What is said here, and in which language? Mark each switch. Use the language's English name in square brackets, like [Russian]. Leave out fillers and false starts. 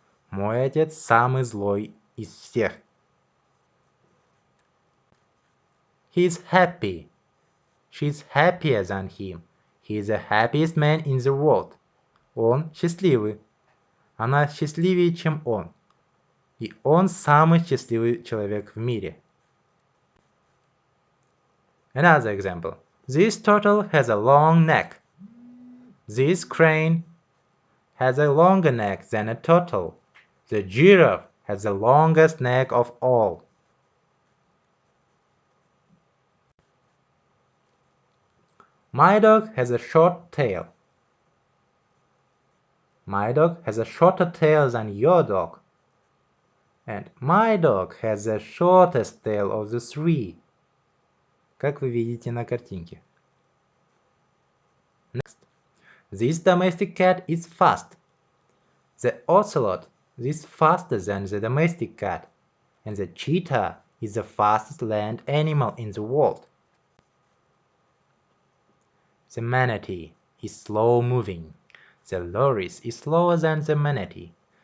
[Russian] Мой отец самый злой из всех. [English] He is happy. She is happier than him. He is the happiest man in the world. [Russian] Он счастливый. Она счастливее, чем он. И он самый счастливый человек в мире. [English] Another example. This turtle has a long neck. This crane has a longer neck than a turtle. The giraffe has the longest neck of all. My dog has a short tail. My dog has a shorter tail than your dog. And my dog has the shortest tail of the three. [Russian] Как вы видите на картинке. [English] Next. This domestic cat is fast. The ocelot is faster than the domestic cat. And the cheetah is the fastest land animal in the world. The manatee is slow-moving. The loris is slower than the manatee.